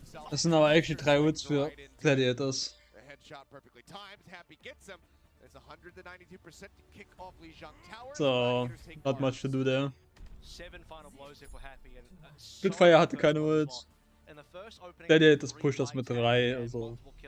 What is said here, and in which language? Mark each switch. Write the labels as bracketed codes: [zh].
[de] Das sind aber actually 3 Ults für Gladiators. [en] The headshot perfectly timed. Happy gets him. There's 192% to kick off Lijiang Tower. So, not much to do there. 7 final blows here for Happy and [de] Spitfire hatte keine Ults. Gladiators pusht das mit 3, also.